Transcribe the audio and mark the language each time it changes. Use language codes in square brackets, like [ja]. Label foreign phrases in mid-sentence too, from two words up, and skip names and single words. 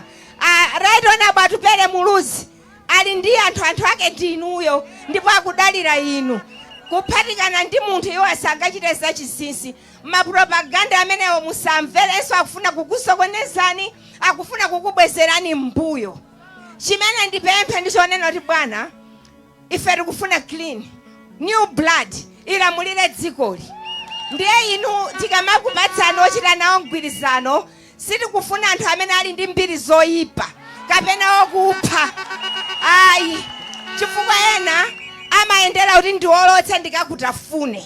[ny] Right onabo Atupele Muluzi ali ndi anthu ake ndinuyo ndipo akudalira inu. Kuphatikana ndi munthu iwo asangachite zachinsinsi. Mapropaganda amenewo musamverenso akufuna kukusokonezani, akufuna kukubwezerani mbuyo. Chimene ndipemphe ndichonena kuti bwana ife tikufuna [en] clean new blood [ny] ilamulire dzikoli. Ndiye inu tikamakupatsani ochita nawo mgwirizano sitikufuna anthu amene ali ndi mbiri zoyipa kapena okupha. Ayi, chifukwa ena amayendera kuti ndiolotse ndikakutafune.